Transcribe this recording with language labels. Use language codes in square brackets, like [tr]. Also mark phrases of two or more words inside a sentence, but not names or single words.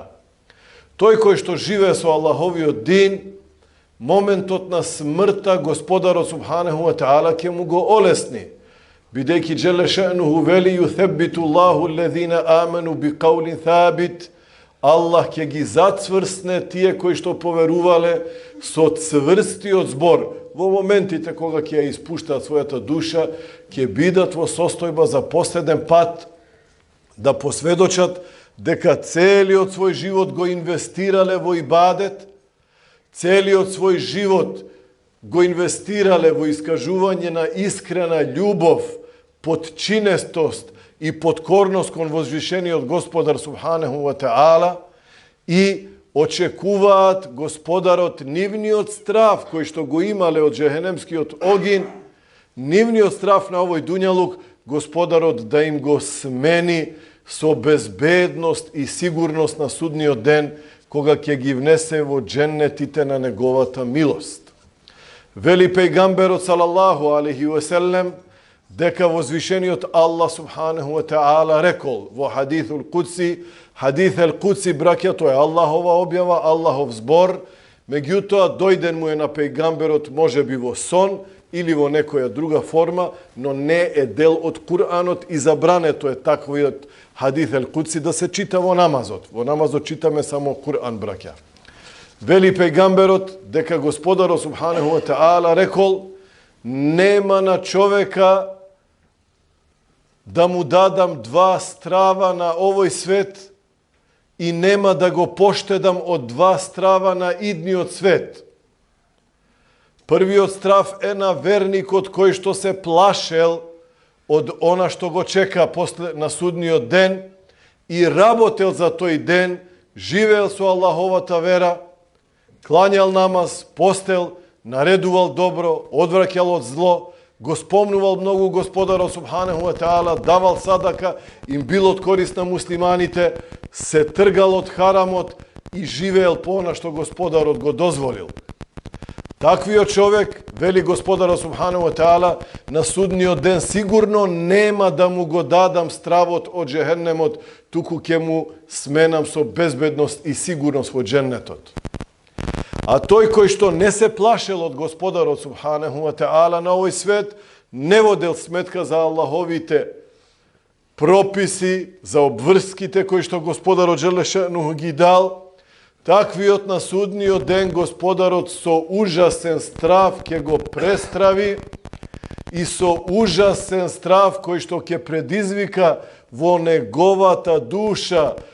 [mk] Тој кој што живее со Аллаховиот дин, моментот на смртта Господарот [ar] سبحانه وتعالى [mk] ќе му го олесни. Бидејќи [ar] جل شأنه [mk] вели [ar] يثبت الله الذين آمنوا بقول ثابت, [mk] Аллах ќе ги зацврсне тие кои што поверувале со цврстиот збор. Во моментите кога ќе ја испуштаат својата душа, ќе бидат во состојба за последен пат да посведочат дека целиот свој живот го инвестирале во ибадет, целиот свој живот го инвестирале во искажување на искрена љубов, подчинестост и подкорност кон возвишениот Господар [ar] سبحانه وتعالى [mk] и очекуваат Господарот нивниот страв кој што го имале од джехенемскиот огин, нивниот страв на овој дуњалук, Господарот да им го смени со безбедност и сигурност на судниот ден, кога ќе ги внесе во дженнетите на неговата милост. Вели пејгамберот [ar] صلى الله عليه وسلم [mk] дека возвишениот Аллах [ar] سبحانه وتعالى [mk] рекол во [ar] حديث القدسي, حديث القدسي, [mk] браќа, тоа е Аллахова објава, Аллахов збор, меѓутоа дојден му е на пејгамберот можеби во сон или во некоја друга форма, но не е дел од Куранот и забрането е таквиот [ar] حديث القدسي [mk] да се чита во намазот. Во намазот читаме само Куран, браќа. Вели пејгамберот дека Господарот [ar] سبحانه وتعالى [mk] рекол: нема на човека да му дадам два страва на овој свет и нема да го поштедам од два страва на идниот свет. Првиот страв е на верникот кој што се плашел од она што го чека после на судниот ден и работел за тој ден, живеел со Аллаховата вера, клањал намаз, постел, наредувал добро, одвраќал од зло, го спомнувал многу Господарот [ar] سبحانه وتعالى, [mk] давал садака, им бил од корист на муслиманите, се тргал од харамот и живеел по она што Господарот го дозволил. Таквиот човек, вели Господарот [ar] سبحانه وتعالى, [mk] на судниот ден сигурно нема да му го дадам стравот од джехеннемот, туку ќе му сменам со безбедност и сигурност во дженнетот. А тој кој што не се плашел од Господарот [ar] سبحانه وتعالى [mk] на овој свет, не водел сметка за Аллаховите прописи, за обврските кои што Господарот [ar] جل شأنه [mk] ги дал, таквиот на судниот ден Господарот со ужасен страв ќе го престрави и со ужасен страв кој што ќе предизвика во неговата душа